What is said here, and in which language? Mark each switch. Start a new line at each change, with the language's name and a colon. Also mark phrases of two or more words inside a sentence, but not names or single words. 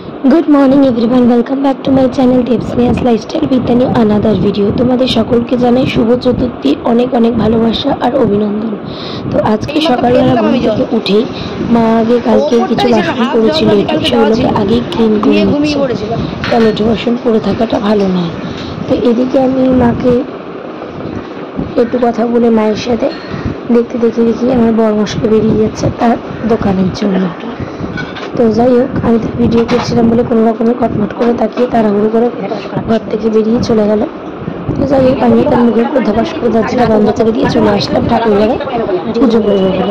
English: Good morning everyone, welcome back to my channel Devsnehas Lifestyle with new another video.
Bangla: তোমাদের সকলকে জানাই শুভ চতুর্থী অনেক অনেক ভালোবাসা আর অভিনন্দন। তো আজকে সকালবেলা ঘুম থেকে উঠে মা আগে কালকে কিছু বাসন পড়েছিল সেগুলোকে আগে ক্লিন করে নিচ্ছে, টমেটো বাসন পড়ে থাকাটা ভালো নয়। তো এদিকে আমি মাকে একটু কথা বলে মায়ের সাথে দেখতে দেখতে দেখি আমার বরমশাই বেরিয়ে যাচ্ছে তার দোকানের জন্য। तो যাই হোক আমি তো ভিডিও করছিলাম বলে কোনো রকমে কটমট করে তাকিয়ে তাড়াহুড়ো করে ঘর থেকে বেরিয়ে চলে গেল। তো যাই হোক আমি তার মুখের উপর ধপাস করে দরজাটা বন্ধ করে দিয়ে চলে আসলাম ঠাকুর ঘরে পুজো করবো বলে।